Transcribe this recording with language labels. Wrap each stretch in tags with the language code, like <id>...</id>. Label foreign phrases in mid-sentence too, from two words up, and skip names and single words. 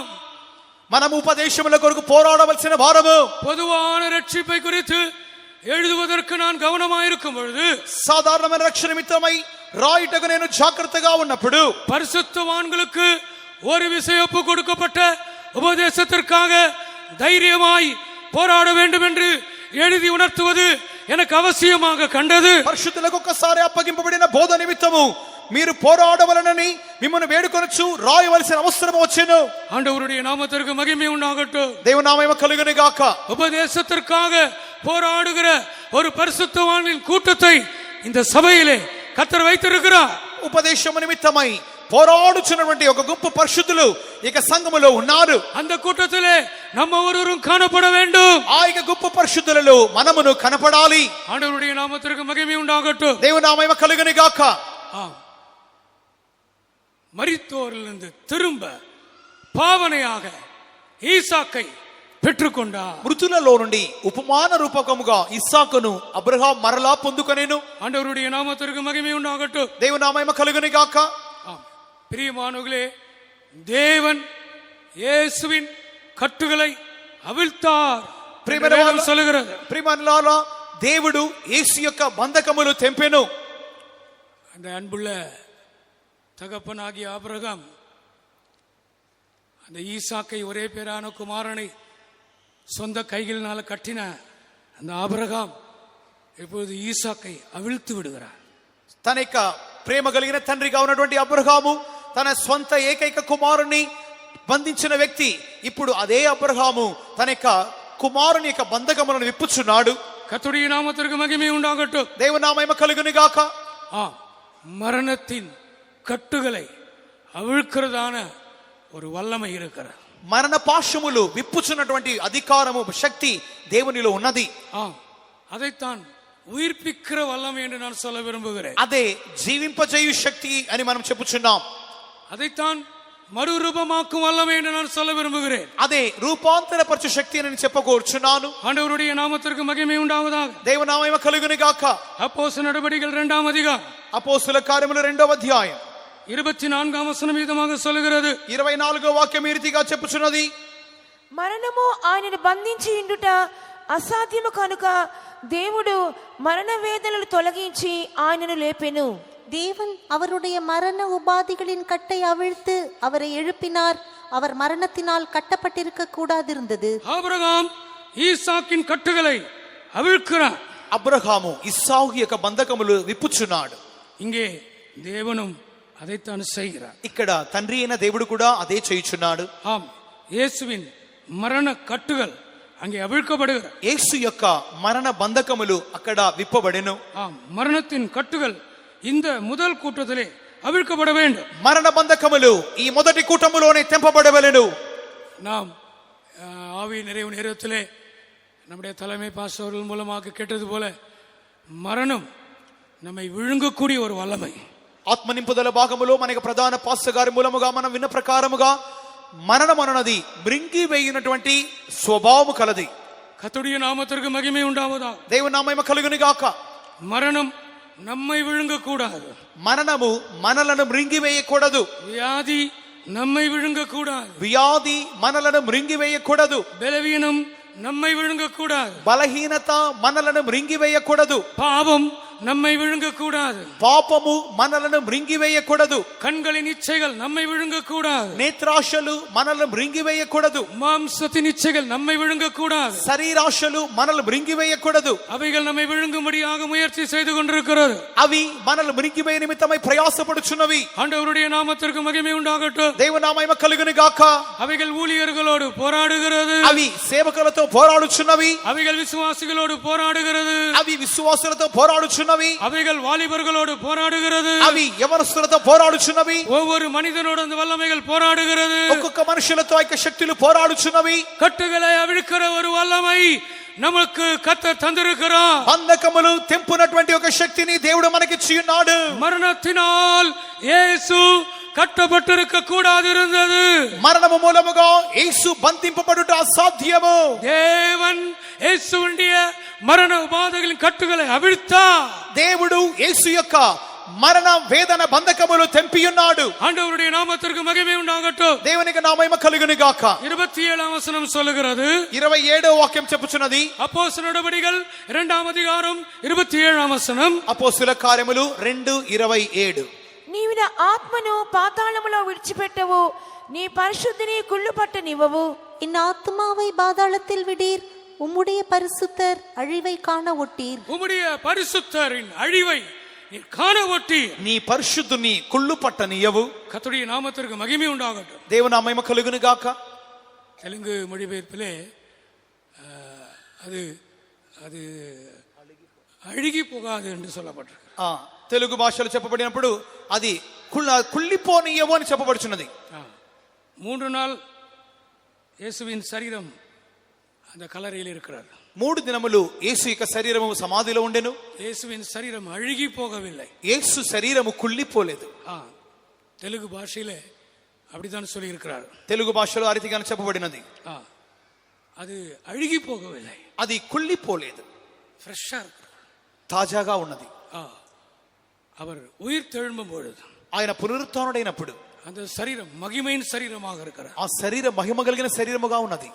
<te>మనం ఉపదేశముల కొరకు పోరాడవలసిన వారము.</te> <ta>பொதுவான ரட்சிப்பை குறித்து எழுதுவதற்கு நான் கவனமாயிருக்கும் பொழுது,</ta> <te>సాధారణమైన రక్షణ నిమిత్తమై రాయుటకు నేను జాగ్రత్తగా ఉన్నప్పుడు,</te> <ta>பரிசுத்தவான்களுக்கு ஒரு விசையொப்பு கொடுக்கப்பட்ட உபதேசத்திற்காக தைரியமாய் போராட வேண்டும் என்று எழுதி உணர்த்துவது எனக்கு அவசியமாக கண்டது.</ta> <te>పరిశుద్ధులకు ఒక్కసారి అప్పగింపబడిన బోధ నిమిత్తము మీరు పోరాడవలనని మిమ్మల్ని వేడుకొనొచ్చు రాయవలసిన అవసరం వచ్చెను.</te> <ta>ஆண்டவருடைய நாமத்திற்கு மகிமை உண்டாகட்டும்.</ta> <te>దేవుని నామము కలుగును గాక.</te> <ta>உபதேசத்திற்காக போராடுகிற ஒரு பரிசுத்தவான்களின் கூட்டத்தை இந்த சபையிலே கர்த்தர் வைத்திருக்கிறார்.</ta> <te>ఉపదేశము నిమిత్తమై పోరాడుచున్నటువంటి ఒక గొప్ప పరిశుద్ధులు ఇక సంఘములో ఉన్నారు.</te> <ta>அந்த கூட்டத்திலே நம்ம ஒருவரும் காணப்பட வேண்டும்.</ta> <te>ఆ యొక్క గొప్ప పరిశుద్ధులలో మనమును కనపడాలి.</te> <ta>ஆண்டவருடைய நாமத்திற்கு மகிமை உண்டாகட்டும்.</ta> <te>దేవుని నామము కలుగును గాక.</te> <ta>ஆம், மரித்தோரிலிருந்து திரும்ப பாவனையாக ஈசாக்கை பெற்றுக்கொண்டார்.</ta> <te>మృతులలో నుండి ఉపమాన రూపకముగా ఇస్సాకును అబ్రహాం మరలా పొందుకొనెను.</te> <ta>ஆண்டவருடைய நாமத்திற்கு மகிமை உண்டாகட்டும்.</ta> <te>దేవుని నామము కలుగును గాక.</te> <ta>ஆம், பிரியமானவர்களே, தேவன் இயேசுவின் கட்டுகளை அவிழ்த்தார் என்று வேதம் சொல்லுகிறது.</ta> <te>ప్రియమనులారా, దేవుడు యేసు యొక్క బంధకములు తెంపెను.</te> <ta>அந்த அன்புள்ள தகப்பனாகிய ஆபிரகாம் அந்த ஈசாக்கை ஒரே பேரான குமாரனை சொந்த கைகளினால கட்டின அந்த ஆபிரகாம் இப்பொழுது ஈசாக்கை அவிழ்த்து விடுகிறார்.</ta> <te>తన యొక్క ప్రేమ కలిగిన తండ్రిగా ఉన్నటువంటి అబ్రహాము తన స్వంత ఏకైక కుమారుని బంధించిన వ్యక్తి ఇప్పుడు అదే అబ్రహాము తన యొక్క కుమారుని యొక్క బంధకములను విప్పుచున్నాడు.</te> <ta>கர்த்தருடைய நாமத்திற்கு மகிமை உண்டாகட்டும்.</ta> <te>దేవుని మహిమ కలుగును గాక.</te> <ta>மரணத்தின் கட்டுகளை அவிழ்க்கிறதான ஒரு வல்லமை இருக்கிறது.</ta> <te>మరణ పాశములు విప్పుచున్నటువంటి అధికారము శక్తి దేవునిలో ఉన్నది.</te> <ta>அதைத்தான் உயிர்ப்பிக்கிற வல்லமை என்று நான் சொல்ல விரும்புகிறேன்.</ta> <te>అదే జీవింపజేయు శక్తి అని మనం చెప్పుచున్నాం.</te> <ta>அதைத்தான் மறுரூபமாக்கும் வல்லமை என்று நான் சொல்ல விரும்புகிறேன்.</ta> <te>అదే రూపాంతరపరచు శక్తి అని నేను చెప్పకూర్చున్నాను.</te> <ta>ஆண்டவருடைய நாமத்திற்கு மகிமை உண்டாவதாக.</ta> <te>దేవుని మహిమ కలుగును గాక.</te> <ta>அப்போஸ்தலர் நடபடிகள் 2ஆம் அதிகாரம்</ta> <te>అపోస్తలుల కార్యములు 2వ అధ్యాయం</te> <ta>24ஆம் வசனம் விதமாக சொல்கிறது.</ta> <te>24వ వాక్యం ఈ రీతిగా చెప్పుచున్నది. మరణము ఆయనను బంధించి ఉండుట అసాధ్యము కనుక దేవుడు మరణ వేదనలు తొలగించి ఆయనను లేపెను.</te> <ta>தேவன் அவருடைய மரண உபாதிகளின் கட்டை அவிழ்த்து அவரை எழுப்பினார். அவர் மரணத்தினால் கட்டப்பட்டிருக்க கூடாதிருந்தது. ஆபிரகாம் ஈசாக்கின் கட்டுகளை அவிழ்க்கிறார்.</ta> <te>అబ్రహాము ఇస్సాకు యొక్క బంధకములు విప్పుచున్నాడు.</te> <ta>இங்கே தேவனும் அதைத்தான் செய்கிறார்.</ta> <te>ఇక్కడ తండ్రి అయిన దేవుడు కూడా అదే చేయుచున్నాడు.</te> <ta>இயேசுவின் மரண கட்டுகள் அங்கே அவிழ்க்கப்படுகிறது.</ta> <te>యేసు యొక్క మరణ బంధకములు అక్కడ విప్పబడెను.</te> <ta>மரணத்தின் கட்டுகள் இந்த முதல் கூட்டத்திலே அவிழ்க்கப்பட வேண்டும்.</ta> <te>మరణ బంధకములు ఈ మొదటి కూటములోనే తెంపబడవలెను.</te> <ta>நாம் ஆவி நிறைவு நேரத்திலே நம்முடைய தலைமை பாஸ்டர்கள் மூலமாக கேட்டது போல மரணம் நம்மை விழுங்கக்கூடிய ஒரு வல்லமை.</ta> <te>ఆత్మ నింపుదల భాగములో మనకి ప్రధాన పాస్టర్ గారి మూలముగా మనం విన్న ప్రకారముగా మరణం అన్నది మృంగి వేయినటువంటి స్వభావము కలది.</te> <ta>கர்த்தருடைய நாமத்திற்கு மகிமை உண்டாவதாக.</ta> <te>దేవుని నామము కలుగును గాక.</te> <ta>மரணம் நம்மை விழுங்க கூடாது.</ta> <te>మరణము మనలను మృంగి వేయకూడదు.</te> <ta>வியாதி நம்மை விழுங்க கூடாது.</ta> <te>వ్యాధి మనలను మృంగి వేయకూడదు.</te> <ta>பலவீனம் நம்மை விழுங்க கூடாது.</ta> <te>బలహీనత మనలను మృంగి వేయకూడదు.</te> <ta>பாவம் நம்மை விழுங்க கூடாது.</ta> <te>పాపము మనలను మృంగి వేయకూడదు.</te> <ta>கண்களின் இச்சைகள் நம்மை விழுங்க கூடாது.</ta> <te>నేత్రాశలు మనలను మృంగి వేయకూడదు.</te> <ta>மாம்சத்தின் இச்சைகள் நம்மை விழுங்க கூடாது.</ta> <te>శరీరాశలు మనల్ని మృంగి వేయకూడదు.</te> <ta>அவைகள் நம்மை விழுங்கும்படியாக முயற்சி செய்து கொண்டிருக்கிறது.</ta> <te>అవి మనల్ని మృంగి వేయ నిమిత్తమై ప్రయాసపడుచున్నవి.</te> <ta>ஆண்டவருடைய நாமத்திற்கு மகிமை உண்டாகட்டும்.</ta> <te>దేవుని నామము కలుగును గాక.</te> <ta>அவைகள் ஊழியர்களோடு போராடுகிறது.</ta> <te>అవి సేవకులతో పోరాడుచున్నవి.</te> <ta>அவைகள் விசுவாசிகளோடு போராடுகிறது.</ta> <te>అవి విశ్వాసులతో పోరాడుచున్నవి.</te> <ta>அவைகள் வாலிபர்களோடு போராடுகிறது.</ta> <te>అవి యవనస్తులతో పోరాడుచున్నవి.</te> <ta>ஒவ்வொரு மனிதனோடு அந்த வல்லமைகள் போராடுகிறது.</ta> <te>ఒక్కొక్క మనుషులతో ఆ శక్తులు పోరాడుచున్నవి.</te> <ta>கட்டுகளை அவிழ்க்கிற ஒரு வல்லமை நமக்கு கர்த்தர் தந்திருக்கிறார்.</ta> <te>బంధకములు తెంపునటువంటి ఒక శక్తిని దేవుడు మనకిచ్చి ఉన్నాడు.</te> <ta>மரணத்தினால் இயேசு கட்டப்பட்டிருக்க கூடாதிருந்தது.</ta> <te>మరణము మూలముగా యేసు బంధింపబడుట అసాధ్యము.</te> <ta>தேவன் இயேசுவுடைய மரண உபாதைகளின் கட்டுகளை அவிழ்த்தார்.</ta> <te>దేవుడు యేసు యొక్క మరణ వేదన బంధకములు తెంపియున్నాడు.</te> <ta>ஆண்டவருடைய நாமத்திற்கு மகிமை உண்டாகட்டும்.</ta> <te>దేవునికి నా మహిమ కలుగును గాక.</te> <ta>27ஆம் வசனம் சொல்லுகிறது.</ta> <te>27వ వాక్యం చెప్పుచున్నది.</te> <ta>அப்போஸ்தலர் நடபடிகள் 2ஆம் அதிகாரம் 27ஆம் வசனம்.</ta> <te>అపోస్తలుల కార్యములు 2:27. నీవు నా ఆత్మను పాతాళములో విడిచిపెట్టవు, నీ పరిశుద్ధిని కుళ్ళుపట్ట నివ్వవు.</te> <ta>என் ஆத்மாவை பாதாளத்தில் விடீர், உம்முடைய பரிசுத்தர் அழிவை காண ஒட்டீர். உம்முடைய பரிசுத்தரின் அழிவை நீ காண ஒட்டீர்.</ta> <te>నీ పరిశుద్ధుని కుళ్ళు పట్టనియవు.</te> <ta>கர்த்தருடைய நாமத்திற்கு மகிமை உண்டாகட்டும்.</ta> <te>దేవుని నా మహిమ కలుగును గాక.</te> <ta>தெலுங்கு மொழிபெயர்ப்பிலே அது அது அழுகி போகாது என்று சொல்லப்பட்டிருக்கு.</ta> <te>తెలుగు భాషలో చెప్పబడినప్పుడు అది కుళ్ళిపోనియవు అని చెప్పబడుచున్నది.</te> <ta>3 நாள் இயேசுவின் சரீரம் அந்த கல்லறையில் இருக்கிறார்.</ta> <te>3 దినములు యేసు యొక్క శరీరము సమాధిలో ఉండెను.</te> <ta>இயேசுவின் சரீரம் அழுகி போகவில்லை.</ta> <te>యేసు శరీరము కుళ్ళిపోలేదు.</te> <ta>தெலுங்கு பாஷையிலே அப்படித்தான் சொல்லி இருக்கிறார்.</ta> <te>తెలుగు భాషలో ఆ రీతిగా చెప్పబడినది.</te> <ta>அது அழுகி போகவில்லை.</ta> <te>అది కుళ్ళిపోలేదు.</te> <ta>ఫ్రెష్గా இருக்கிறார்.</ta> <te>తాజాగా ఉన్నది.</te> <ta>அவர் உயிர் தெழும்பும் பொழுது,</ta> <te>ఆయన పునరుత్థానుడైనప్పుడు</te> <ta>அந்த சரீரம் மகிமையின் சரீரமாக இருக்கிறார்.</ta> <te>ఆ శరీరం మహిమ కలిగిన శరీరముగా ఉన్నది.</te>